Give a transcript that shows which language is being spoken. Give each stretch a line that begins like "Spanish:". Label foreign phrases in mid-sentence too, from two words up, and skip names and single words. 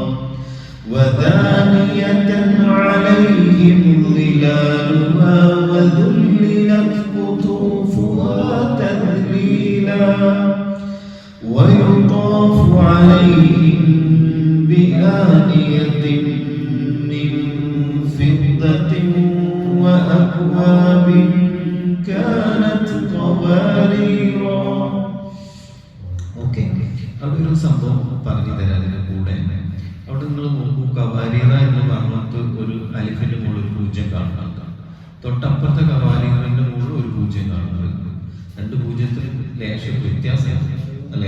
Arabic: ودانية عليهم ظلالها وذللت قطوفها تذليلا ويطاف عليهم بآنية من فضة وأكواب كانت قواريرا.
Malayalam: ഓക്കെ, അവിടെ ഒരു സംഭവം പറഞ്ഞു തരാം. അതിൻ്റെ കൂടെ അവിടെ നിങ്ങൾ നോക്കൂ, കവാരീറ എന്ന് പറഞ്ഞിട്ട് ഒരു അലിഫിന്റെ മുകളിൽ ഒരു പൂജ്യം കാണുന്നുണ്ട്. തൊട്ടപ്പുറത്തെ കവാരീറിന്റെ മുകളിൽ ഒരു പൂജ്യം കാണുന്നുണ്ട്. രണ്ട് പൂജ്യത്തിൽ ലേശം വ്യത്യാസമാണ് അല്ലേ?